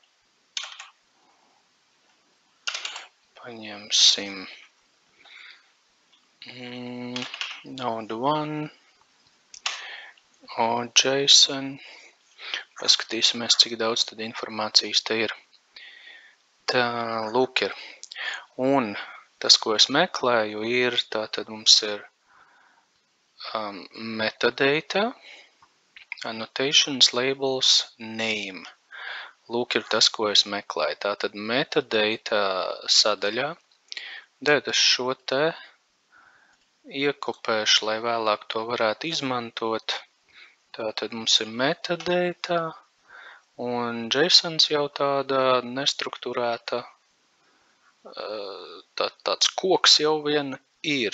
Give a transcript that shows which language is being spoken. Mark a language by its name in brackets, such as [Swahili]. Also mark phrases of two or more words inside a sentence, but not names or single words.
[Latvian] Paņemsim node 1. JSON. Paskatīsimies, cik daudz tad informācijas te ir. Tā, lūk ir. Un tas, ko es meklēju, ir, tātad mums ir [English] metadata, annotations, labels, name. [Latvian] Lūk ir tas, ko es meklēju. Tātad metadata sadaļā. Tad es šo te iekopēšu, lai vēlāk to varētu izmantot. Tātad mums ir metadata, un JSONs jau tāda nestrukturēta, tāds koks jau vien ir.